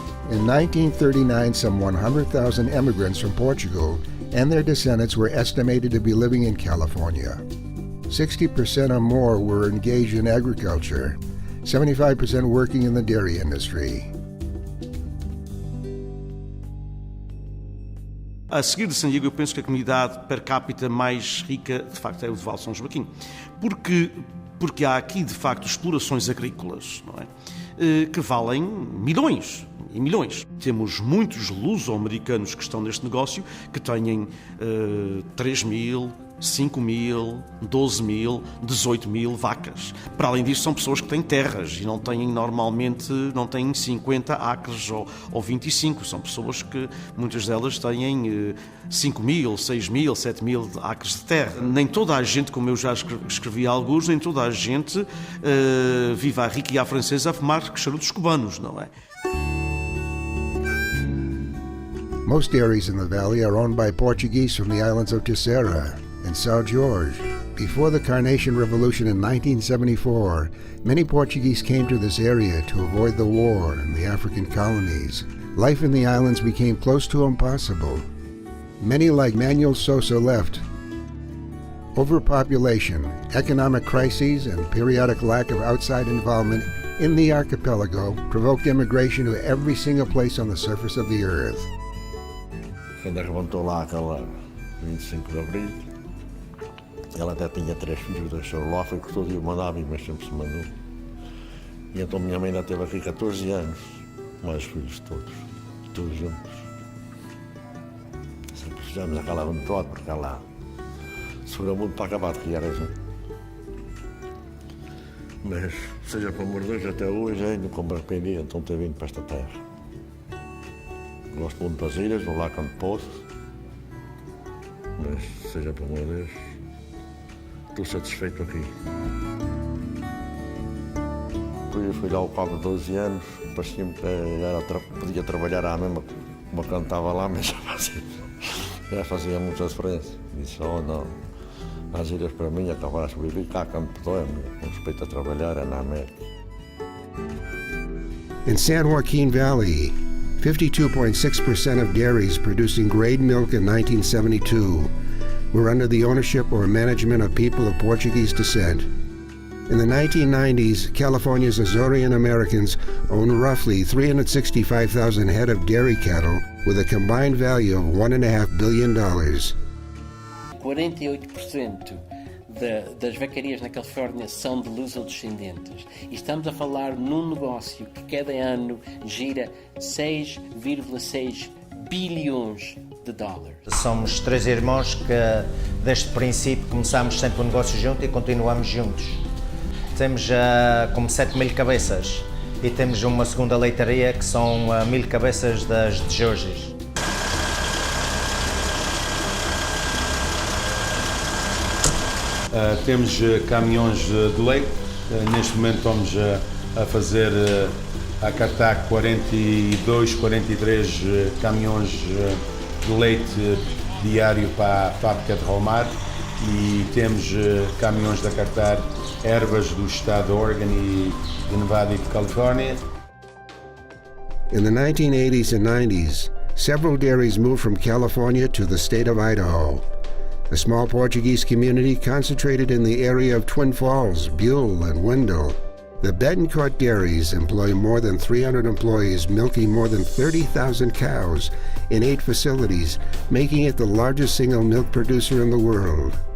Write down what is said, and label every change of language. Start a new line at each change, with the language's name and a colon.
English: In 1939, some 100,000 immigrants from Portugal and their descendants were estimated to be living in California. 60% or more were engaged in agriculture, 75% working in the dairy industry.
Portuguese: A seguir de San Diego, eu penso que a comunidade per capita mais rica, de facto, é o de Val São Joaquim. Porque há aqui, de facto, explorações agrícolas, não é? Que valem milhões e milhões. Temos muitos luso-americanos que estão neste negócio, que têm 3 mil, 5 mil, 12 mil, 18 mil vacas. Para além disso, são pessoas que têm terras e normalmente não têm 50 acres ou 25. São pessoas que, muitas delas, têm 5 mil, 6 mil, 7 mil acres de terra. Nem toda a gente, como eu já escrevi alguns, nem toda a gente vive à rica e à francesa a fumar charutos cubanos, não é?
English: Most dairies in the valley are owned by Portuguese from the islands of Terceira and São Jorge. Before the Carnation Revolution in 1974, many Portuguese came to this area to avoid the war in the African colonies. Life in the islands became close to impossible. Many, like Manuel Sosa, left. Overpopulation, economic crises, and periodic lack of outside involvement in the archipelago provoked immigration to every single place on the surface of the earth.
Portuguese: Quando arrebentou lá aquela 25 de Abril, ela até tinha 3 filhos, deixou lá, foi que todo dia mandava vir, mas sempre se mandou. E então minha mãe ainda teve aqui 14 anos, mais os filhos todos juntos. Sempre fizemos aquela aventura, porque ela sofreu muito para acabar de criar a gente. Mas, seja por amor de Deus, até hoje ainda não me arrependi, então ter vindo para esta terra. Gosto muito das ilhas, vou lá quando posso, mas, seja por amor de Deus, estou satisfeito aqui. Depois fui lá ao cabo de 12 anos, parecia-me que podia trabalhar à mesma como eu cantava lá, mas já fazia muita diferença. Disse, não, as ilhas para mim acabar a sobreviver cá, quando puder, com respeito a trabalhar é na América.
English: In San Joaquin Valley, 52.6% of dairies producing grade milk in 1972 were under the ownership or management of people of Portuguese descent. In the 1990s, California's Azorean Americans owned roughly 365,000 head of dairy cattle with a combined value of $1.5 billion.
Portuguese: 48% das vacarias na Califórnia são de luso-descendentes. E estamos a falar num negócio que cada ano gira 6,6 bilhões de dólares. Somos 3 irmãos que, desde o princípio, começámos sempre o negócio junto e continuamos juntos. temos como 7.000 cabeças e temos uma segunda leitaria que são 1.000 cabeças das de Georges. Temos caminhões de leite, neste momento estamos a fazer, a cartar 42, 43 caminhões de leite diário para a fábrica de Romar e temos caminhões a cartar ervas do estado de Oregon e de Nevada e de Califórnia.
English: In the 1980s and 90s, several dairies moved from California to the state of Idaho. A small Portuguese community concentrated in the area of Twin Falls, Buell, and Wendell. The Betancourt dairies employ more than 300 employees milking more than 30,000 cows in 8 facilities, making it the largest single milk producer in the world.